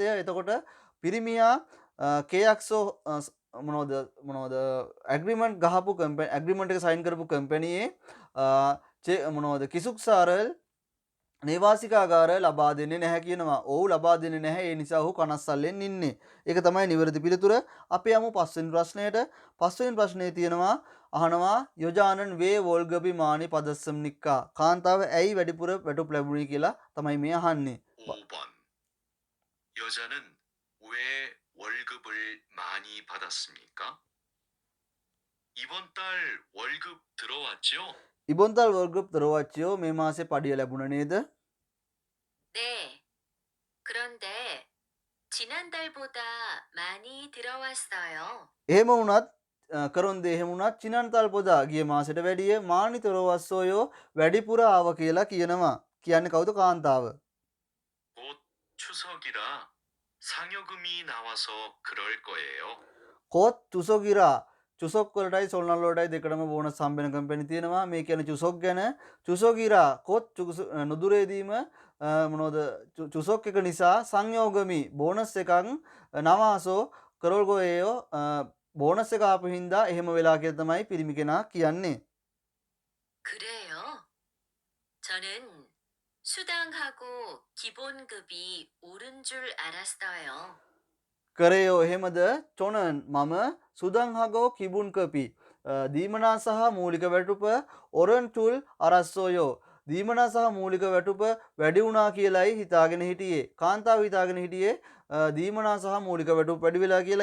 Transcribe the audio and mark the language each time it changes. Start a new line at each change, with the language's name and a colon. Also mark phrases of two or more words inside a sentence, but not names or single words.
Sinhala: එතකොට පිරිමියා කේයක්සෝ මොනවද ඇග්‍රීමන්ට් ගහපු කම්පැනි ඇග්‍රීමන්ට් එක සයින් කරපු කම්පැනියේ මොනවද කිසුක්සාරල් නේවාසිකාගාර ලබා දෙන්නේ නැහැ කියනවා. ඔව් ලබා දෙන්නේ නැහැ. ඒ නිසා ඔහු කනස්සල්ලෙන් ඉන්නේ. ඒක තමයි නිවැරදි පිළිතුර. අපි යමු පස්වෙනි ප්‍රශ්නයට. පස්වෙනි ප්‍රශ්නේ තියෙනවා අහනවා
Korean: 여자는 왜 월급이 많이 받았 습니까.
Sinhala: කාන්තාව ඇයි වැඩිපුර වැටුප් ලැබුණේ කියලා තමයි මේ අහන්නේ.
Korean: 5번. 여자는 왜 월급을 많이 받았습니까? 이번 달 월급 들어왔죠? 이번달 월급 들어왔죠
Sinhala: මේ මාසේ පඩිය ලැබුණ නේද?
Korean: 네. 그런데 지난달보다 많이 들어왔어요.
Sinhala: එහෙම වුණත් කරුන්දේ එහෙම වුණත්
Korean: 지난달 보다
Sinhala: ගිය මාසෙට වැඩිය
Korean: 많이 들어왔어요
Sinhala: වැඩිපුර ආව කියලා කියනවා. කියන්නේ කවුද? කාන්තාව.
Korean: 곧 추석이라 상여금이 나와서 그럴 거예요. 곧 추석이라
Sinhala: චුසොක් වලටයි සොල්නල් වලටයි දෙකටම බෝනස් හම්බෙන කම්පැනි තියෙනවා. මේ කියන්නේ චුසොක් ගැන.
Korean: 추석이라 곧
Sinhala: නුදුරේදීම මොනවද චුසොක් එක නිසා සංයෝගමි බෝනස් එකක්
Korean: 나와서 그럴거예요
Sinhala: බෝනස් එක ආපු හින්දා එහෙම වෙලා කියලා තමයි පිරිමි කෙනා කියන්නේ.
Korean: 그래요? 저는 수당하고 기본급이 오른 줄 알았어요.
Sinhala: කරයෝ එහෙමද? චොනන් මම
Korean: 수당하고 기본급 이
Sinhala: දීමනා සහ මූලික වැටුප
Korean: 오른줄 알았어요
Sinhala: දීමනා සහ මූලික වැටුප වැඩි වුණා කියලායි හිතාගෙන හිටියේ. කාන්තාව හිතාගෙන හිටියේ දීමනා සහ මූලික වැටුප වැඩි වෙලා කියලා.